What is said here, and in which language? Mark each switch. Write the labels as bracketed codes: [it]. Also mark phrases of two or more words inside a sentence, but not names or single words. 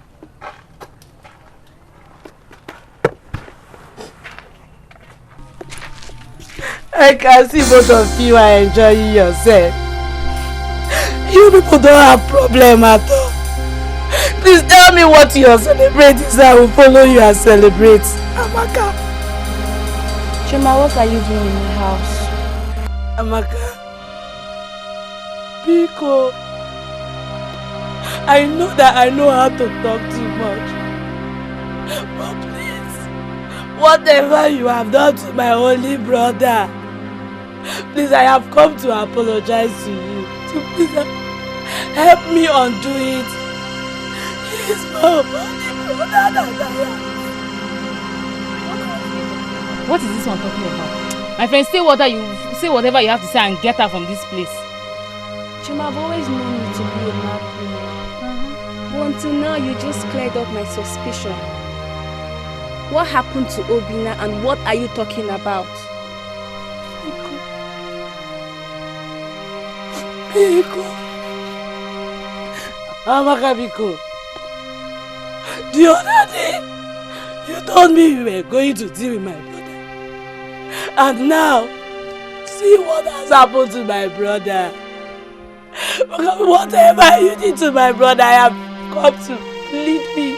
[en] I can see both of you are enjoying yourself. You people don't have problem at all. Please tell me what you are celebrating so I will follow you and celebrate. Amaka. Chima, what are you doing in the house? Amaka. Biko. I know that I know how to talk too much. But please, whatever you have done to my only brother, please, I have come to apologize to you. So please help me undo it. He is my only brother that I am. What is this one talking about? My friend, say whatever you have to say and get her from this place. Chima, I've always known you to be a mad woman. But until now, you just cleared up my suspicion. What happened to Obina and what are you talking about? Biko. Amaka Biko. The other day, you told me you were going to deal with my brother. And now, see what has happened to my brother. Whatever you did to my brother, I have come to plead me.